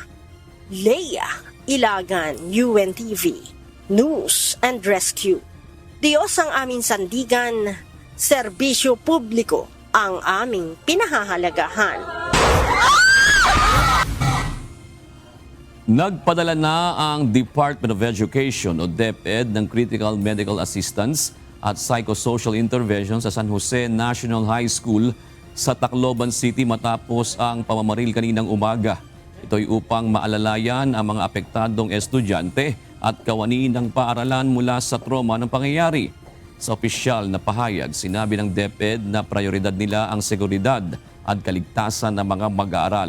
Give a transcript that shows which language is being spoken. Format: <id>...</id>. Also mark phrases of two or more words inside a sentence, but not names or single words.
<tl>Leia Ilagan, UNTV, News and Rescue. Diyos ang aming sandigan, serbisyo publiko ang aming pinahahalagahan. Nagpadala na ang Department of Education o DepEd ng</tl> <en>Critical Medical Assistance</en> <tl>at</tl> <en>Psychosocial Intervention</en> <tl>sa San Jose National High School sa Tacloban City matapos ang pamamaril kaninang umaga. Ito'y upang maalalayan ang mga apektadong estudyante at kawani ng paaralan mula sa trauma ng pangyayari. Sa opisyal na pahayag, sinabi ng DepEd na prioridad nila ang seguridad at kaligtasan ng mga mag-aaral.</tl>